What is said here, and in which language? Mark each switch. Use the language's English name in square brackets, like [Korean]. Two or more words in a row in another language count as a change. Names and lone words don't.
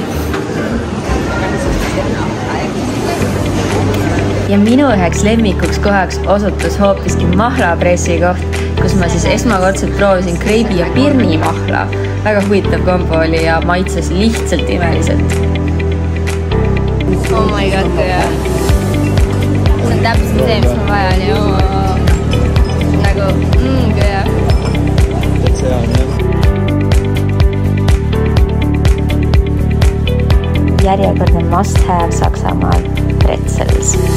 [Estonian] Ja minu üheks lemmikuks kohaks osutus hoopiski mahlapressi koht, kus ma siis esmakordselt proovisin kreibi ja pirni mahla. Väga huvitav kombo oli ja maitses lihtsalt imeliselt. [English] Oh my god, [Estonian] ja. See on täpselt see, mis ma vajan ja nagu jah. See on jah. Järjekordne [English] must have [Estonian] Saksamaal pretzels.